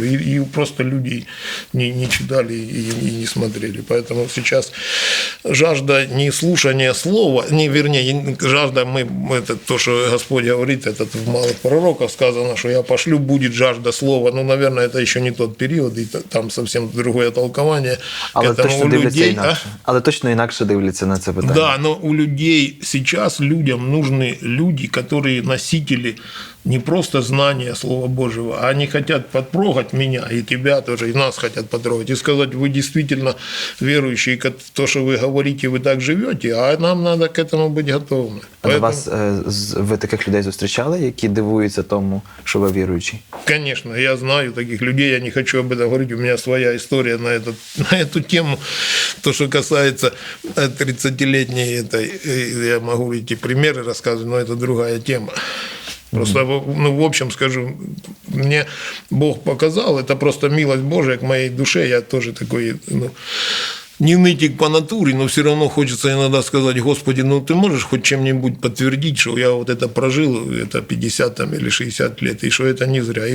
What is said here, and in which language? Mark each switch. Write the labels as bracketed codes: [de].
[ru] И просто люди не читали и не смотрели. Поэтому сейчас жажда не слушания слова, жажда, это то, что Господь говорит, это в малых пророках сказано, что я пошлю, будет жажда слова. Наверное, это еще не тот период, и там совсем другое толкование. [uk] Але точно дивляться інакше. Але точно інакше дивляться на це питання. [ru] Да, но у людей сейчас, людям нужны люди, которые носители не просто знания Слова Божьего, а они хотят потрогать меня, и тебя тоже, и нас хотят потрогать, и сказать, вы действительно верующие, то, что вы говорите, вы так живете, а нам надо к этому быть готовыми. Поэтому... [uk] ви таких людей зустрічали, які дивуються тому, що ви віруючі? [ru] Конечно, я знаю таких людей, я не хочу об этом говорить, у меня своя история на эту тему, то, что касается 30-летней этой, я могу эти примеры рассказывать, но это другая тема. Просто, в общем скажу, мне Бог показал, это просто милость Божия к моей душе, я тоже такой, не нытик по натуре, но все равно хочется иногда сказать, Господи, ты можешь хоть чем-нибудь подтвердить, что я вот это прожил, это 50 или 60 лет, и что это не зря.